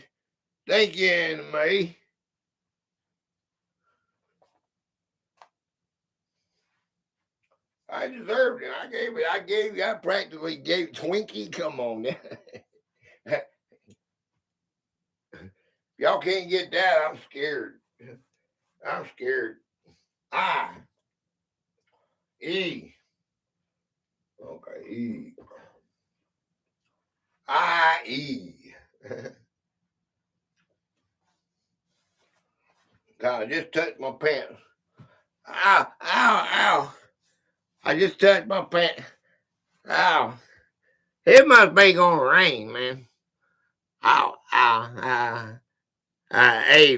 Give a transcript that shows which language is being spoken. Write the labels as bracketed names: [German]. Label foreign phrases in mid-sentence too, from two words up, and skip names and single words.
[English] Thank you, Anime. I deserved it. I practically gave Twinkie. Come on. Y'all can't get that. I'm scared. I'm scared. I. E. Okay, E. I-E. God, I just touched my pants. Ow, ow, ow. I just touched my pants. Ow. It must be gonna rain, man. Ow, ow, Abe.